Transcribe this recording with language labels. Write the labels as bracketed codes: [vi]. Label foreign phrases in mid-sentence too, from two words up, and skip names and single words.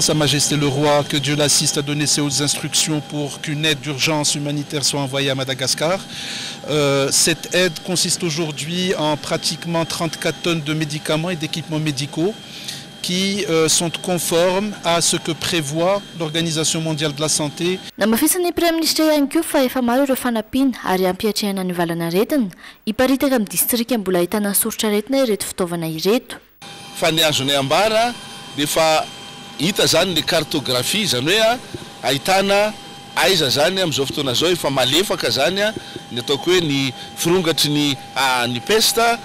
[fr] Sa Majesté le Roi, que Dieu l'assiste, a donné ses hautes instructions pour qu'une aide d'urgence humanitaire soit envoyée à Madagascar. Cette aide consiste aujourd'hui en pratiquement 34 tonnes de médicaments et d'équipements médicaux qui sont conformes à ce que prévoit l'Organisation mondiale de la santé. [mg] Namafisan'ny Prime Ministre ihany koa fa efa maro ireo fanampiana ary ampiatrehana ny valanaretina hiparitaka amin'ny distrika mbola ahitana soratra aretina ireto fitaovana ireto. Fa ny azonay ambara dia fa hita zany ny cartographie zany hoe ahitana aiza zany amin'izao fotoana zao efa malefaka zany ny ataoko hoe ny firongatry ny pesta.